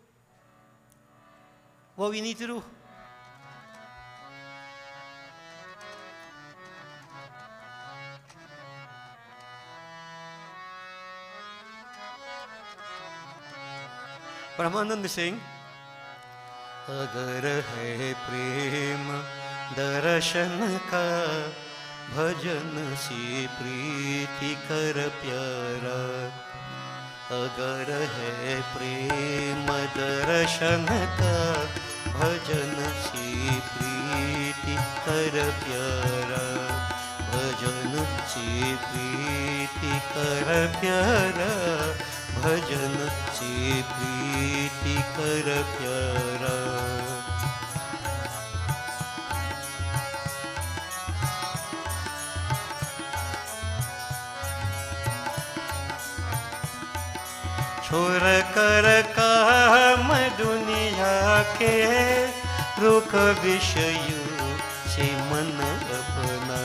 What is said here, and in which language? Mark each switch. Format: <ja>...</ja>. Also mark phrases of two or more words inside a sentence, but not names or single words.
<en>What we need to do. Brahmanand is saying,</en> <hi>अगर है प्रेम दर्शन का भजन सी प्रीति कर प्यारा. अगर है प्रेम दर्शन का भजन सी प्रीति कर प्यारा. भजन सी प्रीति कर प्यारा. भजन से प्रीति कर प्यारा. छोड़ कर काम दुनिया के रुक विषय से मन अपना.</hi>